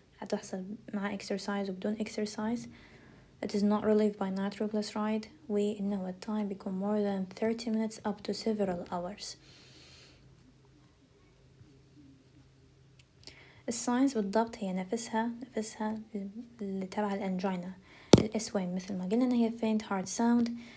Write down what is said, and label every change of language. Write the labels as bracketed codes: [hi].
[ar] حتحصل مع exercise وبدون exercise. [en] It is not relieved by nitroglyceride [ar] وإنه التايم بيكون [en] more than 30 minutes up to several hours. [ar] الساينز بالضبط هي نفسها اللي تبع الانجينا. الاس وين مثل ما قلنا ان هي [en] faint hard sound.